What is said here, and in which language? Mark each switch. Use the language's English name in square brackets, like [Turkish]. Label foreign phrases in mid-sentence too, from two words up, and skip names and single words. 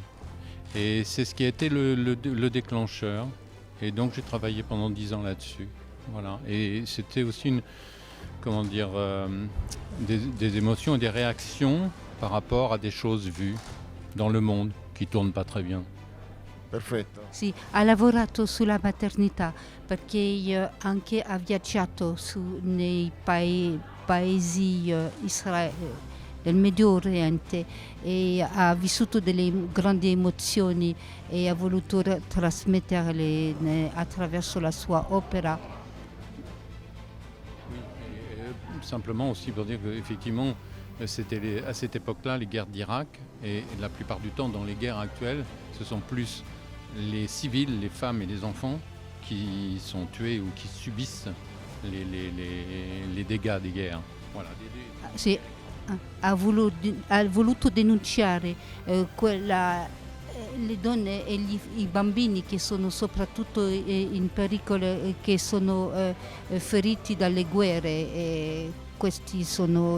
[French] Et c'est ce qui a été le déclencheur. Et donc j'ai travaillé pendant 10 ans là-dessus. Voilà. Et c'était aussi des émotions et des réactions par rapport à des choses vues dans le monde qui ne tournent pas très bien. [Italian] Perfetto. Sì, ha lavorato sulla maternità perché anche ha viaggiato nei paesi del Medio Oriente e ha vissuto delle grandi emozioni e ha voluto trasmetterle attraverso la sua opera. [French] Oui, et simplement aussi pour dire qu'effectivement, c'était à cette époque-là les guerres d'Irak et la plupart du temps dans les guerres actuelles, ce sont plus les civils, les femmes et les enfants qui sont tués ou qui subissent les dégâts des guerres. Voilà. [Italian] Sì, ha voluto denunciare le donne e i bambini che sono soprattutto in pericolo, che sono feriti dalle guerre, e questi sono